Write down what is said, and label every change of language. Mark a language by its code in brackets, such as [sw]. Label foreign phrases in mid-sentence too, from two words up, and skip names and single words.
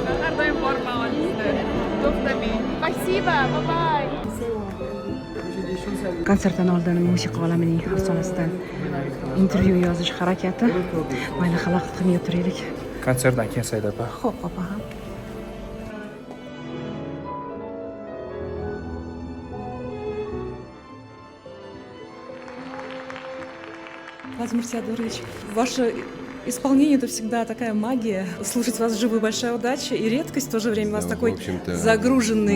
[ru] Спасибо, bye-bye. Короче, здесь еще [uz] konsertdan oldin musiqa olamining afsonasidan intervyu yozish harakati. Mayli, xalaqit qilmay o'tiraylik. Konsertdan keyin Saida opa. Xo'p, opa ham. [ru] Владимир Теодорович, ваше исполнение — это всегда такая магия. Слушать вас вживую — большая удача и редкость в то же время. У вас такой загруженный